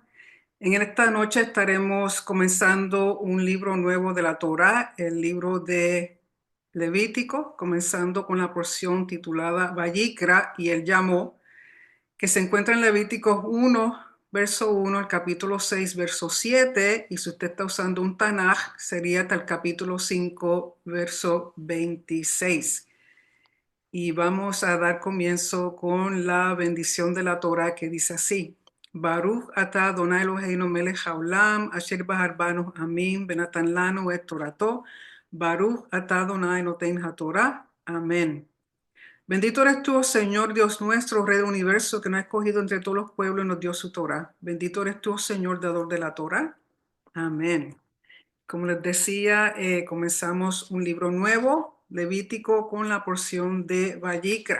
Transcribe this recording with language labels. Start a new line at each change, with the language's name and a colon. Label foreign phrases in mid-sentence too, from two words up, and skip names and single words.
Spanish: En esta noche estaremos comenzando un libro nuevo de la Torá, el libro de Levítico, comenzando con la porción titulada Vayikra y el llamó, que se encuentra en Levíticos 1, verso 1, al capítulo 6, verso 7, y si usted está usando un Tanaj, sería hasta el capítulo 5, verso 26. Y vamos a dar comienzo con la bendición de la Torah que dice así.
Hebrew: ברוך אתה אדוני אלוהינו מלך העולם, אשר בחר בנו עמים, ונתן לנו את תורתו. ברוך אתה אדוני נותן התורה.
Spanish: Amén. Bendito eres tú, oh Señor Dios nuestro, Rey del universo, que nos ha escogido entre todos los pueblos y nos dio su Torah. Bendito eres tú, oh Señor, dador de la Torah. Amén. Como les decía, comenzamos un libro nuevo, Levítico, con la porción de Vayikra.